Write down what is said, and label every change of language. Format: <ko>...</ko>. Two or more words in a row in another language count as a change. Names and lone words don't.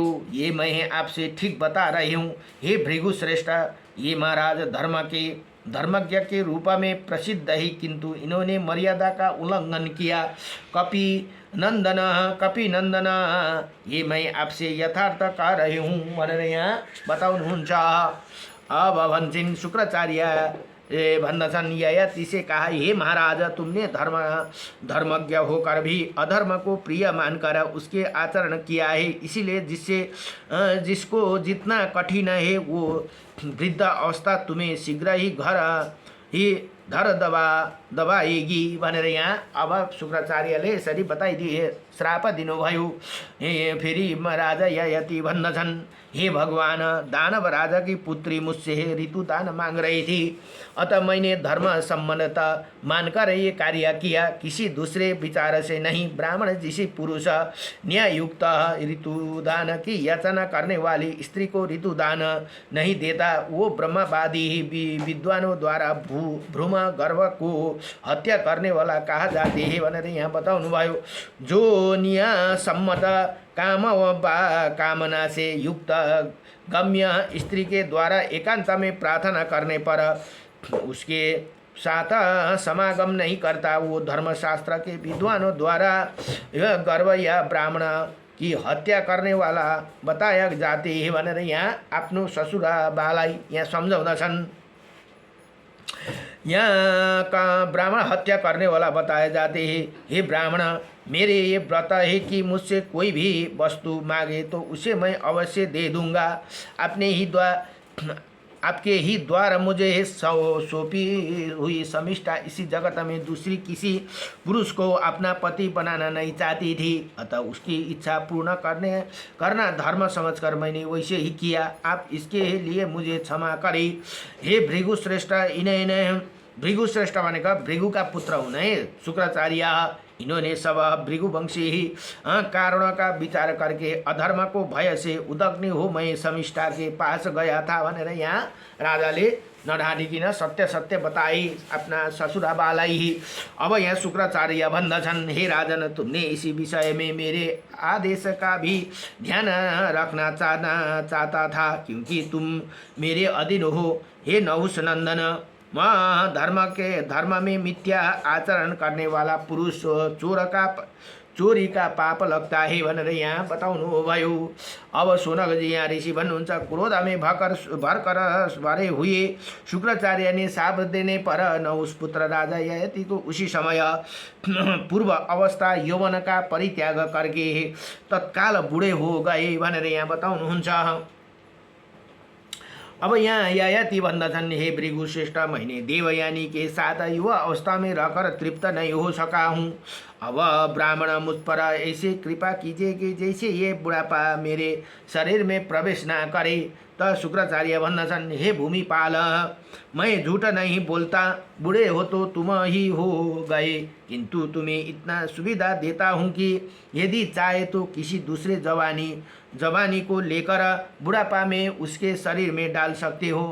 <hi>ये मैं आपसे ठीक बता रही हूँ। हे भृगु श्रेष्ठ, ये महाराज धर्मज्ञ के रूप में प्रसिद्ध ही, किंतु इन्होंने मर्यादा का उल्लंघन किया। कपि नंदन ये मैं आपसे यथार्थ कह रही हूँ</hi> <ne>भनेर यहाँ बताउनुहुन्छ। अब भन्छन् शुक्राचार्य भन्दछन्,</ne> <hi>ययाति से कहा, हे महाराज, तुमने धर्मज्ञ होकर भी अधर्म को प्रिय मानकर उसके आचरण किया है। इसीलिए जिसको जितना कठिन है वो वृद्ध अवस्था तुम्हें शीघ्र ही धर दबाएगी</hi> <ne>भनेर यहाँ अब शुक्राचार्यले यसरी बताइदिए, श्राप दिनुभयो। फेरि राजा ययाति भन्दछन्,</ne> <hi>हे भगवान, दानव राजा की पुत्री मुझसे ऋतु दान मांग रही थी, अतः मैंने धर्म सम्मत मानकर ये कार्य किया, किसी दूसरे विचार से नहीं। ब्राह्मण जिसे पुरुष न्यायुक्त ऋतु दान की याचना करने वाली स्त्री को ऋतु दान नहीं देता, वो ब्रह्मवादी विद्वानों द्वारा भ्रूम गर्भ को हत्या करने वाला कहा जाते हैं</hi> <ne>भनेर यहाँ बताउनुभयो।</ne> <hi>जो न्यायसम्मत काम व कामना से युक्त गम्य स्त्री के द्वारा एकांत में प्रार्थना करने पर उसके साथ समागम नहीं करता, वो धर्मशास्त्र के विद्वानों द्वारा यह गर्व या ब्राह्मण की हत्या करने वाला बताया जाते हैं</hi> <ne>भनेर यहाँ आफ्नो ससुराबालाई यहाँ सम्झाउँदछन्।</ne> <hi>यहाँ का ब्राह्मण हत्या करने वाला बताए जाते हैं। हे ब्राह्मण, मेरे ये व्रत है कि मुझसे कोई भी वस्तु मांगे तो उसे मैं अवश्य दे दूंगा। आपके ही द्वारा मुझे सौंपी हुई शमिष्ठा इसी जगत में दूसरी किसी पुरुष को अपना पति बनाना नहीं चाहती थी, अतः उसकी इच्छा पूर्ण करना धर्म समझकर मैंने वैसे ही किया। आप इसके लिए मुझे क्षमा करें। हे भृगुश्रेष्ठ, इन्हें भृगुश्रेष्ठ</hi> <ne>भनेको भृगुका पुत्र हुने</ne> <hi>शुक्राचार्य, इन्होंने सब भृगुवंशी ही कारणों का विचार करके अधर्म को भय से उदग्नि हो मैं शमिष्ठा के पास गया था</hi> <ne>भनेर यहाँ राजाले नढाँटिकन सत्य सत्य बताई अपना ससुराबालाई ही। अब यहाँ शुक्राचार्य भन्दछन्,</ne> <hi>हे राजन, तुमने इसी विषय में मेरे आदेश का भी ध्यान रखना चाहता था, क्योंकि तुम मेरे अधीन हो। हे नहुष नंदन, धर्म में मिथ्या आचरण करने वाला पुरुष चोरी का पाप लगता है</hi> <ne>भनेर यहाँ बताउनु भयो। अब सोनकजी यहाँ ऋषि भन्नुहुन्छ,</ne> <hi>क्रोध में भरकर भरे हुए शुक्राचार्य ने शाप देने पर नहुष पुत्र राजा ययाति को उसी समय पूर्व अवस्था यौवन का परित्याग करके तत्काल बूढ़े हो गए</hi> <ne>भनेर यहाँ बताउनुहुन्छ। अब यहाँ ययाति भन्दछन्, हे भृगुश्रेष्ठ,</ne> <hi>मैंने देवयानी के साथ युवा अवस्था में रहकर तृप्त नहीं हो सका हूँ। अब ब्राह्मण मुझ पर ऐसे कृपा कीजिए कि जैसे ये बुढ़ापा मेरे शरीर में प्रवेश न करे। तो</hi> <ne>शुक्राचार्य भन्दछन्,</ne> <hi>हे भूमिपाल, मैं झूठ नहीं बोलता, बूढ़े हो तो तुम ही हो गए, किंतु तुम्हें इतना सुविधा देता हूँ कि यदि चाहे तो किसी दूसरे जवानी को लेकर बुढ़ापा में उसके शरीर में डाल सकते हो।</hi>